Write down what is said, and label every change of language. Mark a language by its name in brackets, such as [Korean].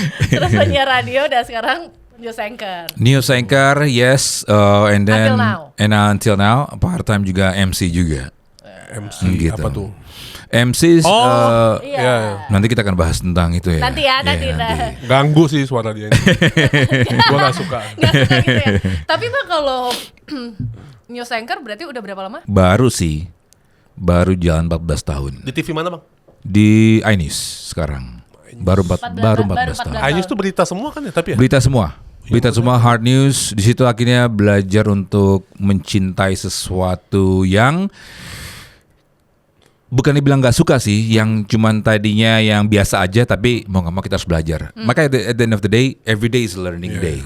[Indonesian] Terus penyiar radio dan sekarang news anchor. [English] News anchor, yes, and then Until now. part time [Indonesian] juga MC juga. MC Gitu. apa tuh? MC Iya. nanti kita akan bahas tentang itu ya. Nanti ya, nanti. Iya, Ganggu sih suara dia ini. Gua nggak suka. Nggak suka gitu ya. Tapi Bang kalau news anchor berarti udah berapa lama? Baru jalan 14 tahun. Di TV mana bang? Di iNews sekarang. Baru 14 tahun. iNews tuh berita semua kan ya tapi ya? Berita semua hard news. Di situ akhirnya belajar untuk mencintai sesuatu yang bukan dibilang nggak suka sih, yang cuman tadinya yang biasa aja, tapi mau nggak mau kita harus belajar. [English] Maka at the end of the day, every day is a learning day.